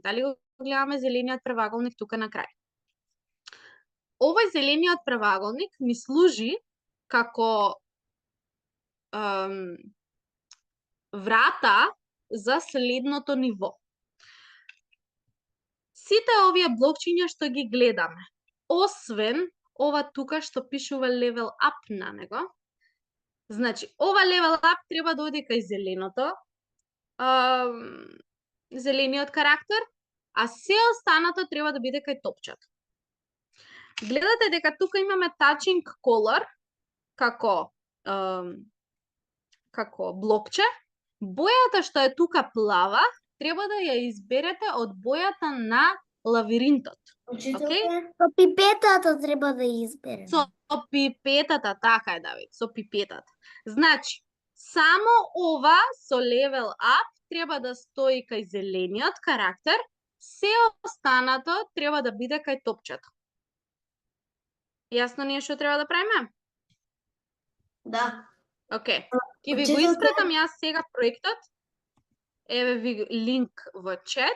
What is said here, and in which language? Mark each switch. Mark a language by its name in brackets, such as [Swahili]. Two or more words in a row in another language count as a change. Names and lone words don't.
[Macedonian] Дали го гледаме зелениот преваголник тука на крај? Овој зелениот преваголник ни служи како врата за следното ниво. Сите овие блокчиња што ги гледаме, освен ова тука што пишува [English] level up [Macedonian] на него, значи, ова [English] level up [Macedonian] треба да оди кај зеленото, зелениот карактер, а се останато треба да биде кај топчето. Гледате дека тука имаме [English] touching color [Macedonian] како блокче. Бојата што е тука плава, треба да ја изберете од бојата на лавиринтот. Учителка, Со пипетата треба да изберем. Со пипетата, така е, Давид, со пипетата. Значи, само ова со [English] level up [Macedonian] треба да стои кај зелениот карактер, се останато треба да биде кај топчето. Јасно ние што треба да правиме? да. Океј. Ќе ви го Учителка. испратам јас сега проектот. Еве ви линк во чат.